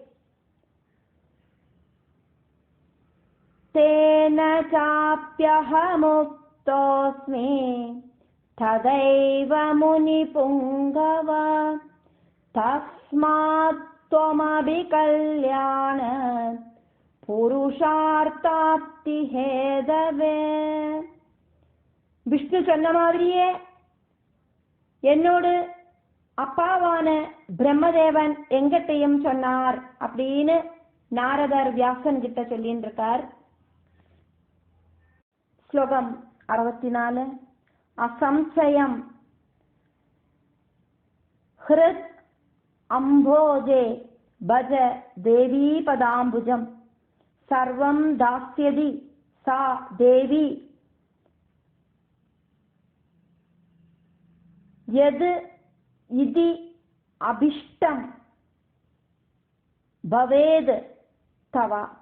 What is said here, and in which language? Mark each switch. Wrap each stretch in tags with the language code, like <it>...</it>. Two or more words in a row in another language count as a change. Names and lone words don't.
<sa>तेन चाप्यहमुक्तोऽस्मि तदैव मुनिपुङ्गव तस्मात् त्वमपि कल्याण पुरुषार्थाप्ति हेतवे.</sa> <ta>விஷ்ணு சொன்ன மாதிரியே என்னோடு அப்பாவான பிரம்மதேவன் எங்கிட்டையும் சொன்னார் அப்படின்னு நாரதர் வியாசன் கிட்ட சொல்லின்னு இருக்கார். ശ്ലോകം 64.</ta> <sa>असंशयं हृत् अम्भोजे भज देवीपदाम्बुजं सर्वं दास्यति सा देवी यत् इति अभीष्टं भवेत् तव.</sa>